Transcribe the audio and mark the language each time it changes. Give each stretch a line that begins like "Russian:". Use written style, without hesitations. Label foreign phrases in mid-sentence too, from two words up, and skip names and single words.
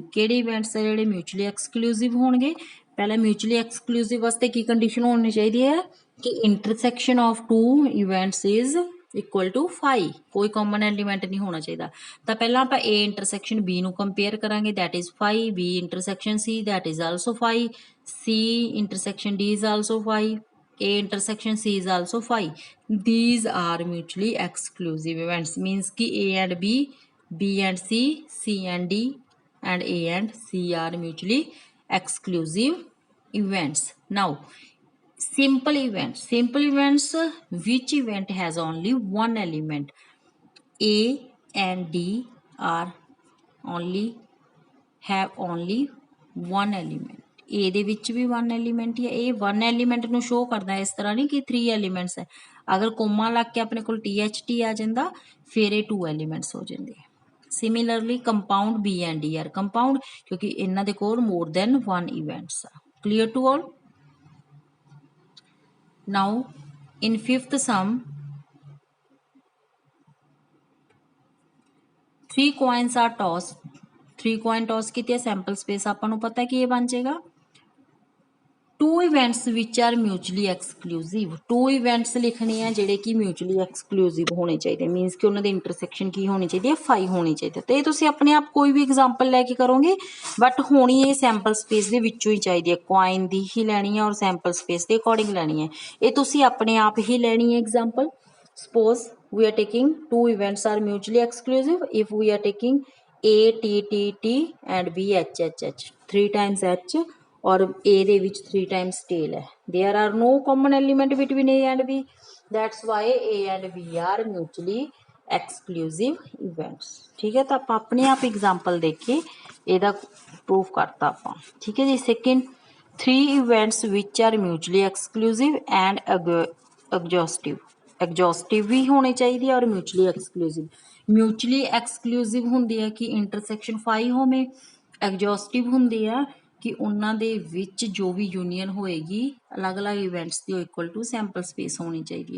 Punjabi: ਕਿਹੜੇ ਇਵੈਂਟਸ ਆ ਜਿਹੜੇ
English: mutually exclusive
Punjabi: ਹੋਣਗੇ? ਪਹਿਲਾਂ
English: mutually exclusive
Punjabi: ਵਾਸਤੇ ਕੀ ਕੰਡੀਸ਼ਨ ਹੋਣੀ ਚਾਹੀਦੀ ਹੈ ਕਿ
English: intersection of 2 events is equal to 5,
Punjabi: ਕੋਈ
English: common element
Punjabi: ਨਹੀਂ ਹੋਣਾ ਚਾਹੀਦਾ। ਤਾਂ ਪਹਿਲਾਂ ਆਪਾਂ
English: A intersection B
Punjabi: ਨੂੰ ਕੰਪੇਅਰ ਕਰਾਂਗੇ,
English: that is 5, B intersection C, that is also 5, C intersection D is also 5, A intersection C is also 5. These are mutually exclusive events, means कि A and B, B and C, C and D, and A and C are mutually exclusive events. Now, simple events, which event has only one element? A and D are have only one element.
Punjabi: A ਦੇ ਵਿੱਚ ਵੀ 1 ਐਲੀਮੈਂਟ ਹੀ ਹੈ। ਇਹ 1 ਐਲੀਮੈਂਟ ਨੂੰ ਸ਼ੋ ਕਰਦਾ, ਇਸ ਤਰ੍ਹਾਂ ਨਹੀਂ ਕਿ 3 ਐਲੀਮੈਂਟਸ ਹੈ। ਅਗਰ ਕੋਮਾ ਲੱਗ ਕੇ ਆਪਣੇ ਕੋਲ THT ਆ ਜਾਂਦਾ ਫਿਰ ਇਹ 2 ਐਲੀਮੈਂਟਸ ਹੋ ਜਾਂਦੇ।
English: similarly compound B and D are compound
Punjabi: ਕਿਉਂਕਿ ਇਹਨਾਂ ਦੇ ਕੋਲ
English: more than 1 events ਆ। clear to all? Now in fifth sum, 3 coins are tossed।
Punjabi: 3
English: coin toss
Punjabi: ਕੀਤੀ ਹੈ।
English: sample space
Punjabi: ਆਪਾਂ ਨੂੰ ਪਤਾ ਕਿ ਇਹ ਬਣ ਜਾਏਗਾ
English: 2 events which are mutually exclusive।
Punjabi: 2 events ਲਿਖਣੇ ਆ ਜਿਹੜੇ ਕਿ
English: mutually exclusive
Punjabi: ਹੋਣੇ ਚਾਹੀਦੇ, ਮੀਨਸ ਕਿ ਉਹਨਾਂ ਦੇ ਇੰਟਰਸੈਕਸ਼ਨ ਕੀ ਹੋਣੀ ਚਾਹੀਦੀ ਹੈ? 5 ਹੋਣੀ ਚਾਹੀਦੀ ਹੈ। ਤੇ ਇਹ ਤੁਸੀਂ ਆਪਣੇ ਆਪ ਕੋਈ ਵੀ ਐਗਜ਼ਾਮਪਲ ਲੈ ਕੇ ਕਰੋਗੇ, ਬਟ ਹੋਣੀ ਇਹ ਸੈਂਪਲ ਸਪੇਸ ਦੇ ਵਿੱਚੋਂ ਹੀ ਚਾਹੀਦੀ ਹੈ। ਕੁਆਇਨ ਦੀ ਹੀ ਲੈਣੀ ਹੈ ਔਰ
English: sample space
Punjabi: ਦੇ ਅਕੋਰਡਿੰਗ ਲੈਣੀ ਹੈ। ਇਹ ਤੁਸੀਂ ਆਪਣੇ ਆਪ ਹੀ ਲੈਣੀ ਹੈ ਐਗਜ਼ਾਮਪਲ।
English: Suppose we are taking 2 events are mutually exclusive if we are taking A T T T and B H H H, 3 times H और A
Punjabi: ਦੇ ਵਿੱਚ
English: 3 times tail ਹੈ। There are no common element between A and B, that's why A and B are mutually exclusive events।
Punjabi: ਠੀਕ ਹੈ, ਤਾਂ ਆਪਾਂ ਆਪਣੇ ਆਪ ਐਗਜ਼ਾਮਪਲ ਦੇਖ ਕੇ ਇਹਦਾ ਪ੍ਰੂਫ ਕਰਤਾ ਆਪਾਂ। ਠੀਕ ਹੈ ਜੀ। ਸੈਕਿੰਡ,
English: 3 events which are mutually exclusive and
Punjabi: ਐਗਜ਼ੌਸਟਿਵ ਵੀ ਹੋਣੀ ਚਾਹੀਦੀ ਹੈ ਔਰ
English: mutually exclusive. mutually exclusive
Punjabi: ਹੁੰਦੀ ਹੈ ਕਿ ਇੰਟਰਸੈਕਸ਼ਨ 5 ਹੋਵੇ, ਐਗਜ਼ੌਸਟਿਵ ਹੁੰਦੀ ਹੈ ਕਿ ਉਹਨਾਂ ਦੇ ਵਿੱਚ ਜੋ ਵੀ ਯੂਨੀਅਨ ਹੋਏਗੀ ਅਲੱਗ-ਅਲੱਗ ਇਵੈਂਟਸ ਦੀ ਉਹ
English: equal to sample space
Punjabi: ਹੋਣੀ ਚਾਹੀਦੀ ਹੈ।